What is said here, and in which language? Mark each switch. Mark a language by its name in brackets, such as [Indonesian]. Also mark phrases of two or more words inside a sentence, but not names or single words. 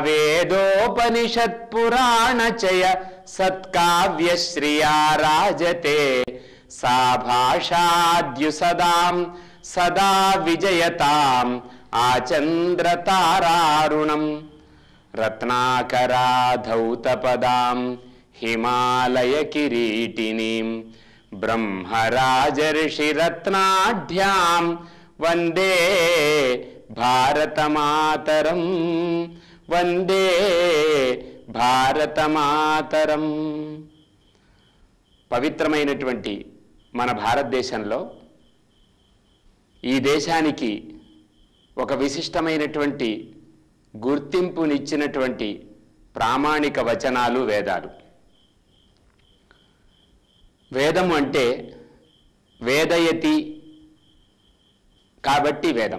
[Sanskrit] वेदोपनिषत्पुराणचय सत्काव्यश्रिया राजते सा भाषाद्युसदां सदा विजयताम् आचन्द्रतारारुणं रत्नाकराधौतपदां हिमालयकिरीटिनीं ब्रह्मराजर्षिरत्नाढ्यां वन्दे भारतमातरं वन्दे भारतमातरं। [Telugu] పవిత్రమైనటువంటి మన భారతదేశంలో ఈ దేశానికి ఒక విశిష్టమైనటువంటి గుర్తింపునిచ్చినటువంటి ప్రామాణిక వచనాలు వేదాలు. వేదము అంటే వేదయతి కాబట్టి వేదం.